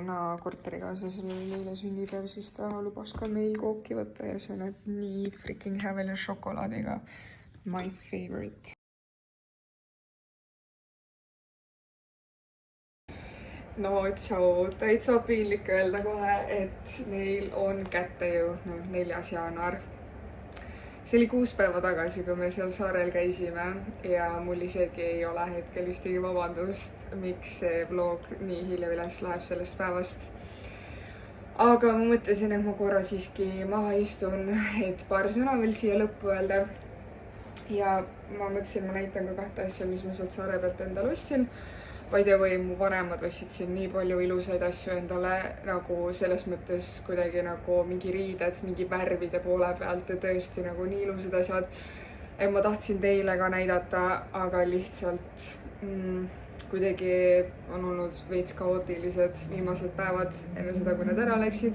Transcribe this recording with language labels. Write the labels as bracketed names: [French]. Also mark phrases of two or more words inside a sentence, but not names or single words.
[Estonian] korterikaaslasel oli eile sünnipäev, siis ta lubas ka meil kooki võtta ja see näeb nii freaking hea välja šokolaadiga. [English] My favorite. [Estonian] No tšau, täitsa piinlik öelda kohe, et meil on kätte jõudnud 4. jaanuar. See oli 6 päeva tagasi, kui me seal saarel käisime ja mul isegi ei ole hetkel ühtegi vabandust, miks see vlog nii hilja üles läheb sellest päevast. Aga ma mõtlesin, et ma korra siiski maha istun, et paar sõna veel siia lõppu öelda. Ja ma mõtlesin, ma näitan ka 2 asja, mis ma sealt saare pealt endale ostsin. [English] By the way, [Estonian] mu vanemad ostsid siin nii palju ilusaid asju endale, nagu selles mõttes kuidagi nagu mingi riided, mingi värvide poole pealt ja tõesti nagu nii ilusad asjad. Et ma tahtsin teile ka näidata, aga lihtsalt kuidagi on olnud veits kaootilised viimased päevad enne seda, kui nad ära läksid.